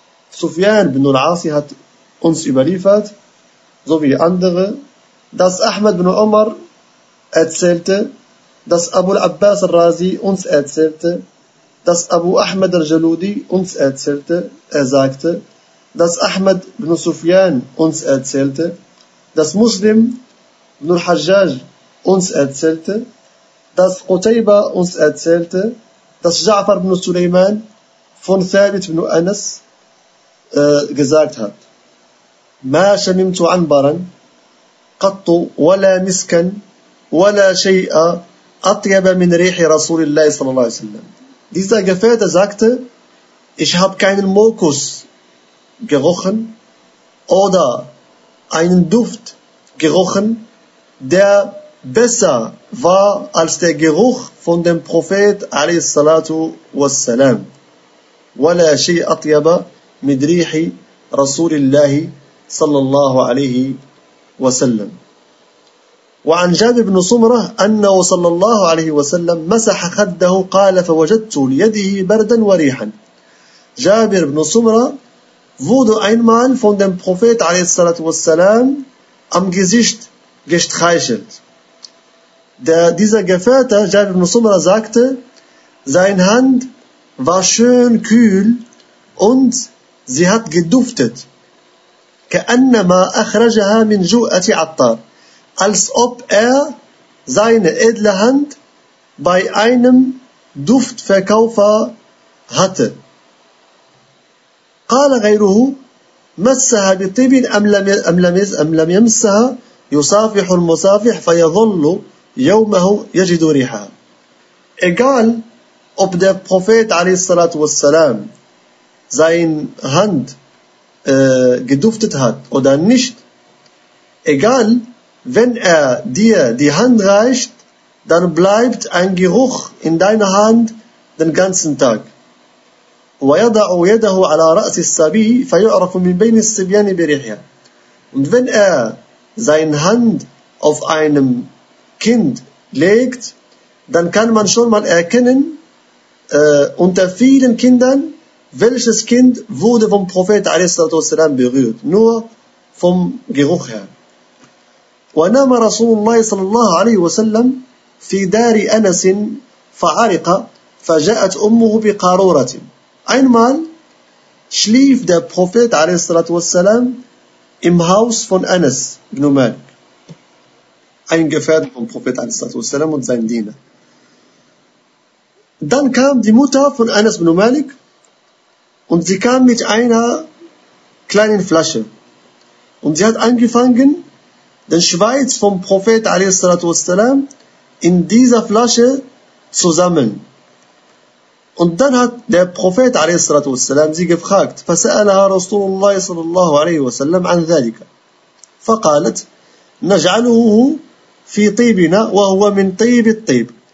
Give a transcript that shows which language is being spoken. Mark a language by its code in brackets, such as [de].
[de] Sufyan ibn al-As hat uns überliefert, so wie andere, dass Ahmad ibn Umar erzählte, dass Abu al-Abbas al-Razi uns erzählte, dass Abu Ahmad al-Jaludi uns erzählte, er sagte, dass Ahmad ibn Sufyan uns erzählte, dass Muslim ibn al-Hajjaj uns erzählte, dass Qutayba uns erzählte, dass Ja'far ibn Sulaiman von Thabit ibn Anas gesagt hat. [ar] ما شممت عنبرا قط ولا مسكا ولا شيء أطيب من ريح رسول الله صلى الله عليه وسلم. [de] Dieser Gefährte sagte, ich habe keinen Mokus gerochen oder einen Duft gerochen, der besser war als der Geruch von dem Prophet [ar] alayhi salatu wassalam. ولا شيء أطيب من ريح رسول الله صلى الله عليه وسلم. وعن جابر بن سمرة أنه صلى الله عليه وسلم مسح خده قال فوجدت ليده بردا وريحا. [de] جابر بن سمرة wurde einmal von dem Prophet [ar] عليه الصلاة والسلام [de] am Gesicht gestreichelt. Dieser Gefährte Jabir ibn Sumra sagte, sein Hand war schön kühl und sie hat geduftet. [ar] كأنما أخرجها من جوءة عطار. [de] Als ob er seine edle Hand bei einem Duftverkäufer hatte. [ar] قال غيره مسها بطيب أم لم يمسها يصافح المصافح فيظل يومه يجد ريحها. [de] Egal ob der Prophet [ar] عليه الصلاة والسلام [de] sein Hand geduftet hat oder nicht. Egal, wenn er dir die Hand reicht, dann bleibt ein Geruch in deiner Hand den ganzen Tag. [ar] ويضع يده على رأس السبي فيعرف من بين السبيان بريحه. [de] Und wenn er seine Hand auf einem Kind legt, dann kann man schon mal erkennen, unter vielen Kindern, welches Kind wurde vom Prophet a.s. berührt, nur vom Geruch her. [ar] ونام رسول الله صلى الله عليه وسلم في دار أنس فعرق فجاءت أمه بقارورة. [de] Einmal schlief der Prophet [ar] عليه الصلاة والسلام [de] im Haus von Anas ibn Malik. Ein Gefährte vom Prophet [ar] عليه الصلاة والسلام [de] und sein Diener. Dann kam die Mutter von Anas ibn Malik und sie kam mit einer kleinen Flasche und sie hat angefangen, den Schweiß vom Prophet a.s. in dieser Flasche zu sammeln. Und dann hat der Prophet a.s. sie gefragt, [ar] فَسَأَلَهَا رَسُولُ اللَّهِ صَلَى اللَّهُ عَلَيْهِ وَسَلَّمْ عَنْ ذَلِكَ فَقَالَتْ نَجْعَلُهُ فِي طِيبِنَا وَهُوَ مِنْ طِيبِ الطِّيبِ.